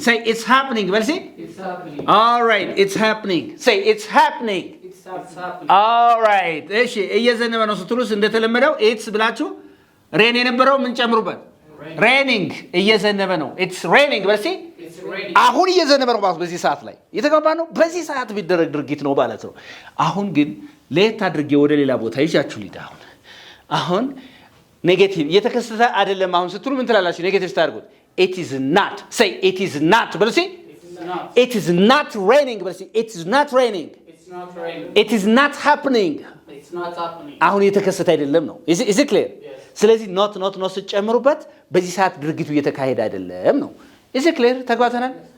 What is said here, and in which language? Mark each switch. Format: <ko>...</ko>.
<en>say it's happening</en> <am>በልሲ</am> <en>It's happening. all right it's happening. say it's happening. It's happening.</en> <am>all right እሺ እየዘነበ ነው ስትሉስ እንደተለመደው it's ብላችሁ ሬን የነበረው ምን ጨምሩበት raining እየዘነበ ነው</am> <en>it's raining</en> <am>በልሲ</am> <en>It's raining.</en> <am>አሁን እየዘነበ ነው ማለት በዚህ ሰዓት ላይ የተገባ ነው በዚህ ሰዓት ቢደረግ ድርጊት ነው ማለት ነው። አሁን ግን ለየት አድርጌ ወደ ሌላ ቦታ ይዣችሁ ልሂድ። አሁን ኔጌቲቭ እየተከሰተ አይደለም አሁን ስትሉ ምን ትላላችሁ? ኔጌቲቭ ታርጉት</am> <en>it is not. say it is not</en> <am>በልሲ</am> <en>it is not raining በልሲ it is not raining. It's not raining. it is not happening. It's not happening.</en> <am>አሁን እየተከሰተ አይደለም ነው</am> <en>is it clear?</en> <am>ስለዚህ not ስትጨምሩበት በዚህ ሰዓት ድርጊቱ እየተካሄደ አይደለም ነው is it clear? ተግባብተናል?</am>